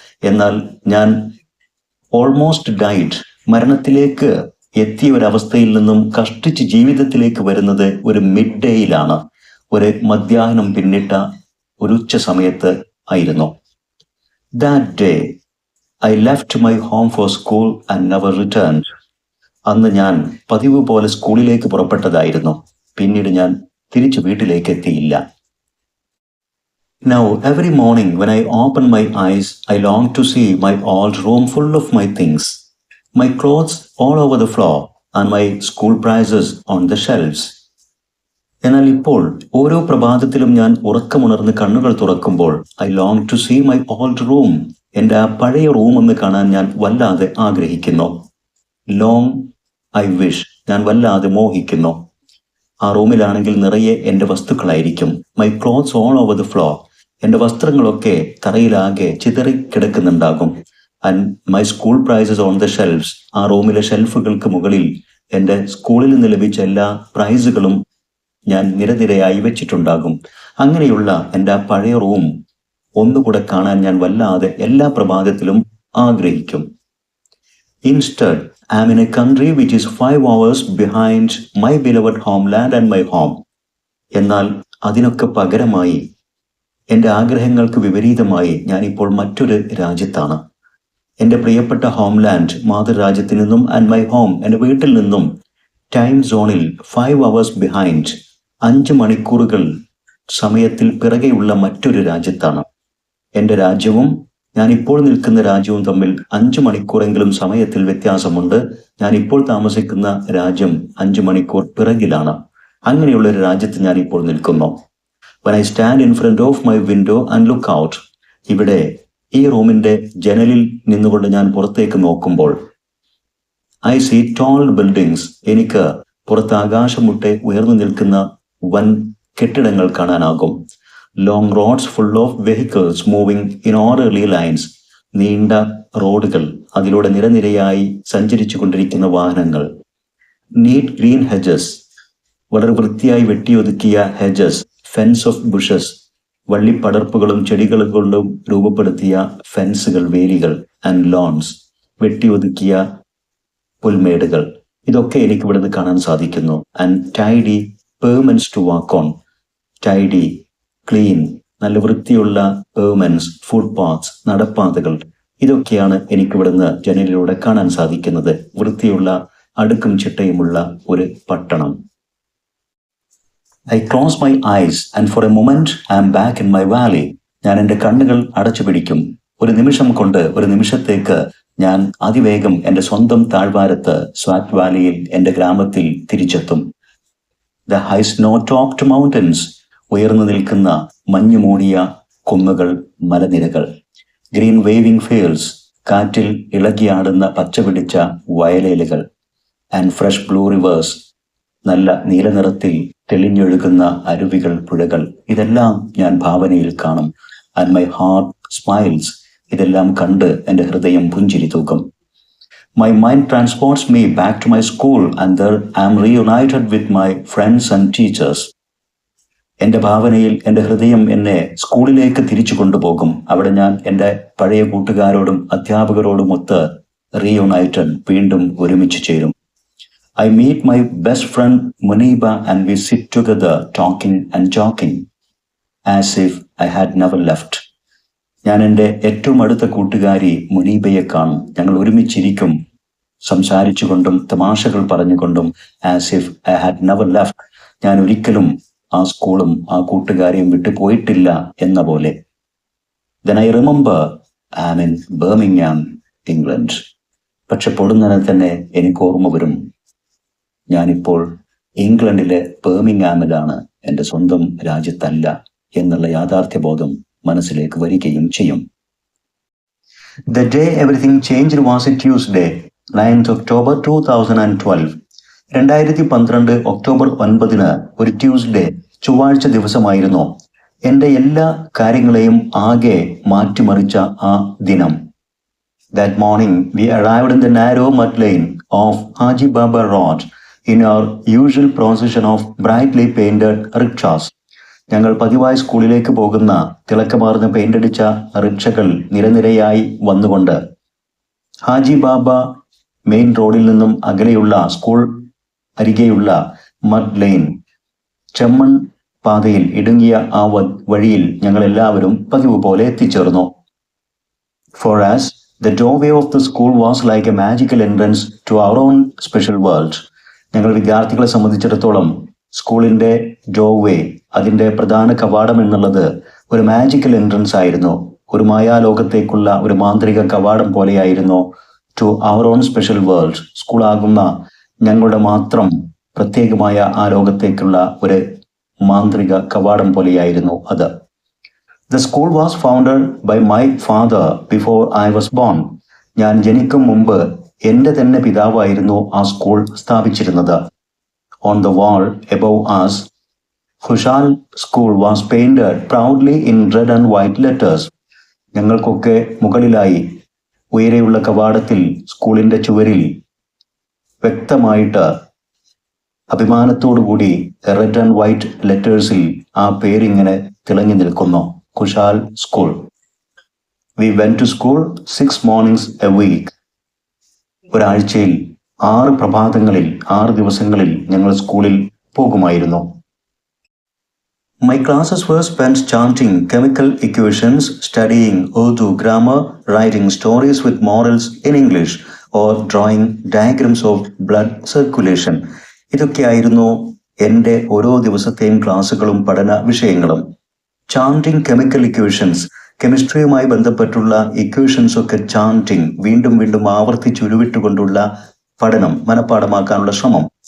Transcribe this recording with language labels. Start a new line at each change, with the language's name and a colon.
Malayalam: എന്നാൽ ഞാൻ
English: almost died,
Malayalam: മരണത്തിലേക്ക് എത്തിയ ഒരവസ്ഥയിൽ നിന്നും കഷ്ടിച്ച് ജീവിതത്തിലേക്ക് വരുന്നത് ഒരു മിഡ് ഡേയിലാണ്, ഒരു മധ്യാഹ്നം പിന്നിട്ട ഒരു ഉച്ച സമയത്ത് ആയിരുന്നു.
English: That day I left my home for school and never returned.
Malayalam: അന്ന് ഞാൻ പതിവ് പോലെ സ്കൂളിലേക്ക് പുറപ്പെട്ടതായിരുന്നു, പിന്നീട് ഞാൻ തിരിച്ചു വീട്ടിലേക്ക് എത്തിയില്ല.
English: Now every morning when I open my eyes, I long to see my old room full of my things, my clothes all over the floor and my school prizes on the shelves.
Malayalam: എന്നാൽ ഇപ്പോൾ ഓരോ പ്രഭാതത്തിലും ഞാൻ ഉറക്കമുണർന്ന് കണ്ണുകൾ തുറക്കുമ്പോൾ
English: I long to see my old room,
Malayalam: എൻ്റെ ആ പഴയ റൂം ഒന്ന് കാണാൻ ഞാൻ വല്ലാതെ ആഗ്രഹിക്കുന്നു.
English: long I wish,
Malayalam: ഞാൻ വല്ലാതെ മോഹിക്കുന്നു. ആ റൂമിലാണെങ്കിൽ നിറയെ എൻ്റെ വസ്തുക്കളായിരിക്കും.
English: my clothes all over the floor,
Malayalam: എൻ്റെ വസ്ത്രങ്ങളൊക്കെ തറയിലാകെ ചിതറി കിടക്കുന്നുണ്ടാകും.
English: and my school prizes on the shelves,
Malayalam: ആ റൂമിലെ ഷെൽഫുകൾക്ക് മുകളിൽ എൻ്റെ സ്കൂളിൽ നിന്ന് ലഭിച്ച എല്ലാ പ്രൈസുകളും ഞാൻ നിരനിരയായി വെച്ചിട്ടുണ്ടാകും. അങ്ങനെയുള്ള എൻ്റെ ആ പഴയ റൂം ഒന്നുകൂടെ കാണാൻ ഞാൻ വല്ലാതെ എല്ലാ പ്രഭാതത്തിലും ആഗ്രഹിക്കും.
English: Instead, I am in a country which is 5 hours behind my beloved homeland and my home.
Malayalam: എന്നാൽ അതിനൊക്കെ പകരമായി, എൻ്റെ ആഗ്രഹങ്ങൾക്ക് വിപരീതമായി ഞാനിപ്പോൾ മറ്റൊരു രാജ്യത്താണ്. എൻ്റെ പ്രിയപ്പെട്ട ഹോംലാൻഡ്, മാതൃരാജ്യത്തിൽ നിന്നും,
English: and my home,
Malayalam: എൻ്റെ വീട്ടിൽ നിന്നും ടൈം സോണിൽ
English: 5 hours behind,
Malayalam: 5 മണിക്കൂറുകൾ സമയത്തിൽ പിറകെയുള്ള മറ്റൊരു രാജ്യത്താണ്. എൻ്റെ രാജ്യവും ഞാൻ ഇപ്പോൾ നിൽക്കുന്ന രാജ്യവും തമ്മിൽ 5 മണിക്കൂറെങ്കിലും സമയത്തിൽ വ്യത്യാസമുണ്ട്. ഞാൻ ഇപ്പോൾ താമസിക്കുന്ന രാജ്യം 5 മണിക്കൂർ പിറകിലാണ്. അങ്ങനെയുള്ള ഒരു രാജ്യത്ത് ഞാൻ ഇപ്പോൾ നിൽക്കുന്നു.
English: When I stand in front of my window and look out,
Malayalam: ഇവിടെ ഈ റൂമിന്റെ ജനലിൽ നിന്നുകൊണ്ട് ഞാൻ പുറത്തേക്ക് നോക്കുമ്പോൾ
English: I see tall buildings,
Malayalam: എനിക്ക് പുറത്ത് ആകാശം മുട്ടെ ഉയർന്നു നിൽക്കുന്ന വൻ കെട്ടിടങ്ങൾ കാണാനാകും.
English: Long roads full of vehicles moving in orderly lines,
Malayalam: നീണ്ട റോഡുകൾ, അതിലൂടെ നിരനിരയായി സഞ്ചരിച്ചു കൊണ്ടിരിക്കുന്ന വാഹനങ്ങൾ.
English: neat green hedges,
Malayalam: വളരെ വൃത്തിയായി വെട്ടിയൊതുക്കിയ ഹെജസ്,
English: fence of bushes,
Malayalam: വള്ളിപ്പടർപ്പുകളും ചെടികളും കൊണ്ടും രൂപപ്പെടുത്തിയ ഫെൻസുകൾ, വേലികൾ.
English: and lawns,
Malayalam: വെട്ടിയൊതുക്കിയ പുൽമേടുകൾ. ഇതൊക്കെ എനിക്ക് ഇവിടുന്ന് കാണാൻ സാധിക്കുന്നു.
English: And tidy pavements to walk on.
Malayalam: Tidy, clean, നല്ല വൃത്തിയുള്ള പേവ്മെന്റ്സ്, ഫുട്പാത്സ്, നടപ്പാതകൾ. ഇതൊക്കെയാണ് എനിക്കിവിടുന്ന് ജനലിലൂടെ കാണാൻ സാധിക്കുന്നത്. വൃത്തിയുള്ള അടുക്കും ചിട്ടയുമുള്ള ഒരു പട്ടണം.
English: I close my eyes and for a moment I am back in my valley.
Malayalam: ഞാൻ എൻ്റെ കണ്ണുകൾ അടച്ചു പിടിക്കും. ഒരു നിമിഷം കൊണ്ട്, ഒരു നിമിഷത്തേക്ക് ഞാൻ അതിവേഗം എൻ്റെ സ്വന്തം താഴ്വാരത്ത് സ്വാറ്റ് വാലിയിൽ, എൻ്റെ ഗ്രാമത്തിൽ തിരിച്ചെത്തും.
English: The high snow-topped mountains,
Malayalam: ഉയർന്നു നിൽക്കുന്ന മഞ്ഞു മൂടിയ കുന്നുകൾ, മലനിരകൾ.
English: green waving fields,
Malayalam: കാറ്റിൽ ഇളകിയാടുന്ന പച്ചപിടിച്ച വയലേലുകൾ.
English: and fresh blue rivers,
Malayalam: നല്ല നീലനിറത്തിൽ തെളിഞ്ഞൊഴുകുന്ന അരുവികൾ, പുഴകൾ. ഇതെല്ലാം ഞാൻ ഭാവനയിൽ കാണും.
English: and my heart smiles,
Malayalam: ഇതെല്ലാം കണ്ട് എൻ്റെ ഹൃദയം പുഞ്ചിരി തൂക്കും.
English: My mind transports me back to my school and there I am reunited with my friends and teachers.
Malayalam: എൻ്റെ ഭാവനയിൽ എൻ്റെ ഹൃദയം എന്നെ സ്കൂളിലേക്ക് തിരിച്ചു കൊണ്ടുപോകും. അവിടെ ഞാൻ എൻ്റെ പഴയ കൂട്ടുകാരോടും അധ്യാപകരോടും ഒത്ത് റീയുണൈറ്റഡ്, വീണ്ടും ഒരുമിച്ച് ചേരും.
English: I meet my best friend Muniba and we sit together talking and joking as if I had never left.
Malayalam: ഞാൻ എൻ്റെ ഏറ്റവും അടുത്ത കൂട്ടുകാരി മുനീബയെ കാണും. ഞങ്ങൾ ഒരുമിച്ചിരിക്കും, സംസാരിച്ചുകൊണ്ടും തമാശകൾ പറഞ്ഞുകൊണ്ടും.
English: as if I had never left,
Malayalam: ഞാൻ ഒരിക്കലും ആ സ്കൂളും ആ കൂട്ടുകാരെയും വിട്ടു പോയിട്ടില്ല എന്ന പോലെ.
English: Then I remember I am in Birmingham, England.
Malayalam: പക്ഷെ പൊടുന്നനെ തന്നെ എനിക്ക് ഓർമ്മ വരും, ഞാനിപ്പോൾ ഇംഗ്ലണ്ടിലെ ബർമിംഗ്ഹാമിലാണ്, എൻ്റെ സ്വന്തം രാജ്യത്തല്ല എന്നുള്ള യാഥാർത്ഥ്യബോധം മനസ്സിലേക്ക് വരികയും ചെയ്യും.
English: The day everything changed was a Tuesday, 9th October 2012.
Malayalam: 2012 October 9 ഒരു ട്യൂസ്ഡേ, ചൊവ്വാഴ്ച ദിവസമായിരുന്നു. എൻ്റെ എല്ലാ കാര്യങ്ങളെയും ആകെ മാറ്റിമറിച്ച ആ ദിനം.
English: That morning we arrived in the narrow mud lane of Haji Baba Road in our usual procession of brightly painted rickshaws.
Malayalam: ഞങ്ങൾ പതിവായി സ്കൂളിലേക്ക് പോകുന്ന തിളക്കമാർന്ന പെയിന്റടിച്ച റിക്ഷകൾ നിരനിരയായി വന്നുകൊണ്ട് ഹാജി ബാബ മെയിൻ റോഡിൽ നിന്നും അകലെയുള്ള സ്കൂൾ അരികെയുള്ള മഡ് ലൈൻ, ചെമ്മൺ പാതയിൽ ഇടുങ്ങിയ ആ വഴിയിൽ ഞങ്ങൾ എല്ലാവരും പതിവ് പോലെ എത്തിച്ചേർന്നു.
English: For us, the doorway of the school was like a magical entrance to our own special world.
Malayalam: ഞങ്ങൾ വിദ്യാർത്ഥികളെ സംബന്ധിച്ചിടത്തോളം സ്കൂളിൻ്റെ ഡോർവേ, അതിൻ്റെ പ്രധാന കവാടം എന്നുള്ളത് ഒരു മാജിക്കൽ എൻട്രൻസ് ആയിരുന്നു. ഒരു മായാലോകത്തേക്കുള്ള ഒരു മാന്ത്രിക കവാടം പോലെയായിരുന്നു.
English: to our own special world,
Malayalam: സ്കൂളാകുന്ന ഞങ്ങളുടെ മാത്രം പ്രത്യേകമായ ആ ലോകത്തേക്കുള്ള ഒരു മാന്ത്രിക കവാടം പോലെയായിരുന്നു അത്.
English: The school was founded by my father before I was born.
Malayalam: ഞാൻ ജനിക്കും മുമ്പ് എൻ്റെ തന്നെ പിതാവായിരുന്നു ആ school സ്ഥാപിച്ചിരുന്നത്.
English: On the wall above us, Khushal School was painted proudly in red and white letters.
Malayalam: ഞങ്ങൾക്കൊക്കെ മുകളിലായി ഉയരെയുള്ള കവാടത്തിൽ സ്കൂളിൻ്റെ ചുവരിൽ വ്യക്തമായിട്ട് അഭിമാനത്തോടുകൂടി
English: red and white ലെറ്റേഴ്സിൽ
Malayalam: ആ പേരിങ്ങനെ തിളങ്ങി നിൽക്കുന്നു, ഖുശാൽ school.
English: We went to school 6 mornings a week.
Malayalam: ഒരാഴ്ചയിൽ 6 പ്രഭാതങ്ങളിൽ 6 ദിവസങ്ങളിൽ ഞങ്ങൾ സ്കൂളിൽ പോകുമായിരുന്നു.
English: My classes were spent chanting chemical equations, studying Urdu grammar, writing stories with morals in English, or drawing diagrams of blood circulation.
Malayalam: ഇതൊക്കെയായിരുന്നു എൻ്റെ ഓരോ ദിവസത്തെയും ക്ലാസ്സുകളും പഠന വിഷയങ്ങളും.
English: chanting chemical equations,
Malayalam: കെമിസ്ട്രിയുമായി ബന്ധപ്പെട്ടുള്ള ഇക്വേഷൻസ് ഒക്കെ ചാന്റിങ്, വീണ്ടും വീണ്ടും ആവർത്തിച്ച് ഉരുവിട്ടുകൊണ്ടുള്ള പഠനം, മനഃപ്പാഠമാക്കാനുള്ള ശ്രമം.